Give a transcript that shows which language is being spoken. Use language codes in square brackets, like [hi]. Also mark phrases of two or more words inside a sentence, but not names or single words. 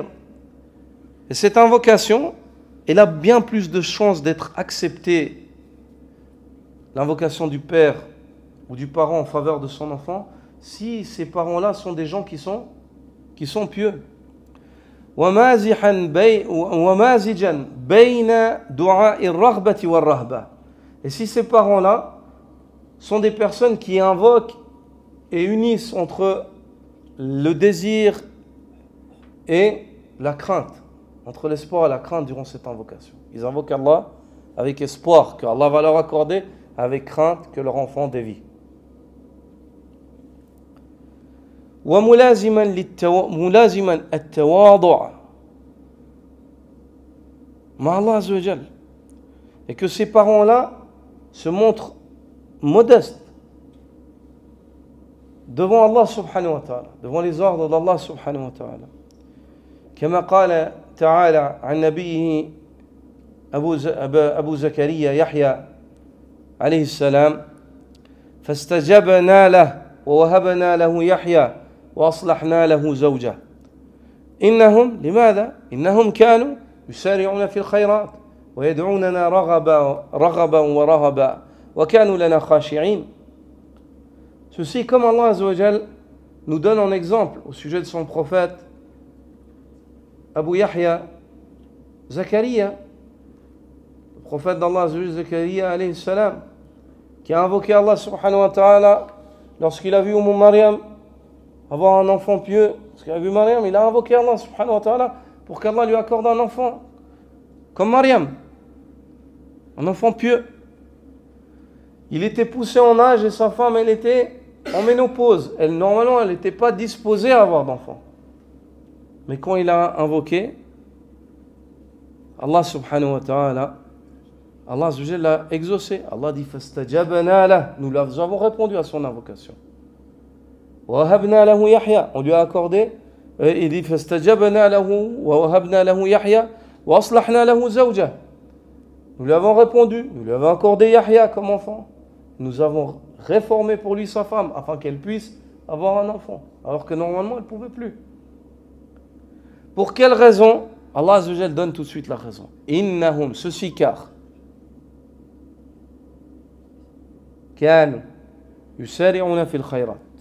[fr] Et cette invocation, elle a bien plus de chances d'être acceptée, l'invocation du père ou du parent en faveur de son enfant, si ces parents-là sont des gens qui sont pieux. [ar] ومازجا بين دعاء الرغبة والرهبة. [fr] Et si ces parents-là sont des personnes qui invoquent et unissent entre le désir et la crainte, entre l'espoir et la crainte durant cette invocation. Ils invoquent Allah avec espoir que Allah va leur accorder, avec crainte que leur enfant dévie. [ar] وملازما التواضع مع الله عز وجل. [fr] Et que ces parents-là se montrent modestes devant Allah [ar] سبحانه وتعالى, [fr] devant les ordres d'Allah [ar] سبحانه وتعالى. كما قال تعالى عن نبيه أبو زكريا يحيى عليه السلام فاستجبنا له ووهبنا له يحيى وأصلحنا له زوجه إنهم لماذا؟ إنهم كانوا يسارعون في الخيرات ويدعوننا رغبا ورهبا وكانوا لنا خاشعين. [fr] Ceci, comme Allah [ar] عز وجل [fr] nous donne en exemple au sujet de son prophète Abu Yahya Zakaria, le prophète d'Allah [ar] عز وجل, [fr] Zakaria [ar] عليه السلام, [fr] qui a invoqué Allah [ar] سبحانه وتعالى [fr] lorsqu'il a vu Maryam avoir un enfant pieux. Lorsqu'il a vu Maryam, il a invoqué Allah [ar] سبحانه وتعالى [fr] pour qu'Allah lui accorde un enfant comme Maryam, un enfant pieux. Il était poussé en âge et sa femme, elle était en ménopause. Normalement, elle n'était pas disposée à avoir d'enfant. Mais quand il a invoqué Allah [ar] سبحانه وتعالى, [fr] Allah [ar] عز وجل [fr] l'a exaucé. Allah dit [ar] فاستجبنا له, [fr] nous avons répondu à son invocation. [ar] ووهبنا له يحيى, [fr] on lui a accordé. Il dit [ar] فاستجبنا له ووهبنا له يحيى وأصلحنا له زوجه. [fr] Nous lui avons répondu, nous lui avons accordé Yahya comme enfant. Nous avons réformé pour lui sa femme afin qu'elle puisse avoir un enfant, alors que normalement elle ne pouvait plus. Pour quelle raison? Allah [ar] عز وجل [fr] donne tout de suite la raison. [ar] Innahum, [fr] ceci car [ar] كانوا يسارعون في الخيرات.